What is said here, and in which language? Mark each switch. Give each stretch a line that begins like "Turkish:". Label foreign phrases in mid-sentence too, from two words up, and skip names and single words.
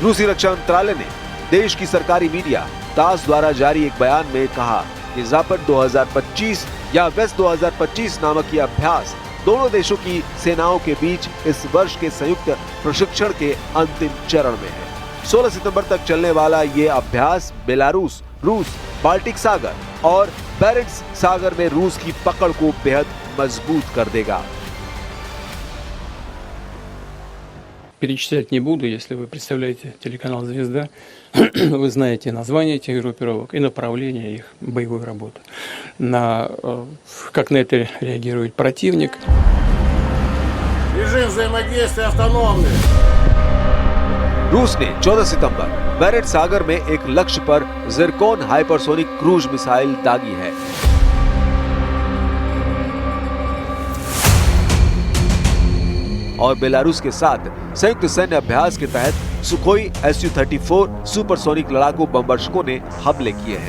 Hindi: रूसी रक्षा मंत्रालय ने देश की सरकारी मीडिया तास द्वारा जारी एक बयान में कहा कि ज़ापद 2025 या वेस्ट 2025 नामक यह अभ्यास दोनों देशों की सेनाओं के बीच इस वर्ष के संयुक्त प्रशिक्षण के अंतिम चरण में है। 16 सितंबर तक चलने वाला ये अभ्यास बेलारूस, रूस, बाल्टिक सागर और बैरेंट्स सागर में रूस की पकड़ को बेहद मजबूत कर देगा।
Russian: Перечислять не буду, если вы представляете телеканал «Звезда», вы знаете названия этих группировок и направление их боевой работы. Как на это реагирует противник. Режим взаимодействия автономный.
Hindi: रूस ने 14 सितंबर बैरेंट सागर में एक लक्ष्य पर ज़िरकोन हाइपरसोनिक क्रूज मिसाइल दागी है। और बेलारूस के साथ संयुक्त सैन्य अभ्यास के तहत सुखोई Su-34 सुपरसोनिक लड़ाकू बमवर्षकों ने हमले किए हैं।